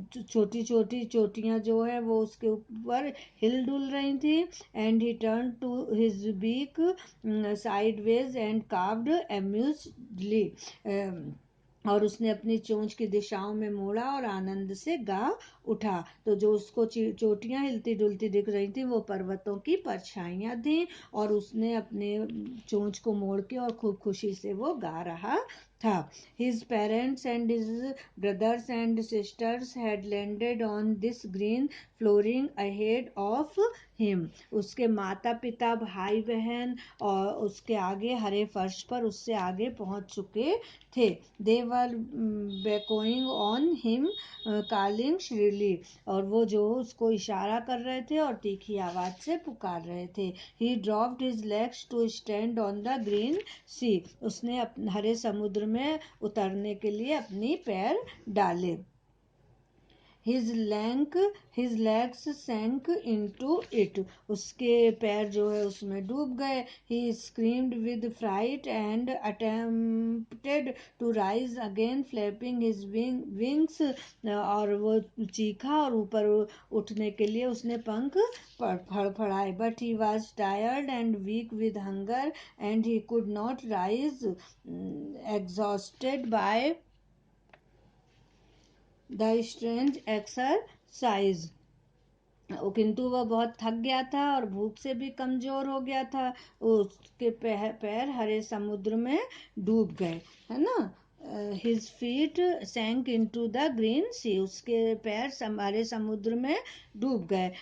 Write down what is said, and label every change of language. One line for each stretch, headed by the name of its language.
Hindi: छोटी छोटी चोटियां जो है वो उसके ऊपर हिल डुल रही थी.
English: And he turned to his beak sideways and cawed amusedly.
Hindi: और उसने अपनी चोंच की दिशाओं में मोड़ा और आनंद से गा उठा. तो जो उसको चोटियां हिलती डुलती दिख रही थी वो पर्वतों की परछाइयां थी और उसने अपने चोंच को मोड़ के और खूब खुशी से वो गा रहा था.
English: His parents and his brothers and sisters had landed on this green flooring ahead of him.
Hindi: उसके माता पिता, भाई बहन और उसके आगे हरे फर्श पर उससे आगे पहुंच चुके थे.
English: They were beckoning on him, calling shrilly.
Hindi: और वो जो उसको इशारा कर रहे थे और तीखी आवाज से पुकार रहे थे.
English: He dropped his legs to stand on the green sea.
Hindi: उसने हरे समुद्र में उतरने के लिए अपनी पैर डाले.
English: his legs sank into it.
Hindi: उसके पैर जो है उसमें डूब गए.
English: He screamed with fright and attempted to rise again, flapping his wings.
Hindi: और वो चीखा और ऊपर उठने के लिए उसने पंख फड़फड़ाए.
English: But he was tired and weak with hunger and he could not rise, exhausted by the strange exercise.
Hindi: किंतु वह बहुत थक गया था और भूख से भी कमजोर हो गया था. उसके पैर हरे समुद्र में डूब गए, है ना.
English: His feet sank into the green sea.
Hindi: उसके पैर हरे समुद्र में डूब गए.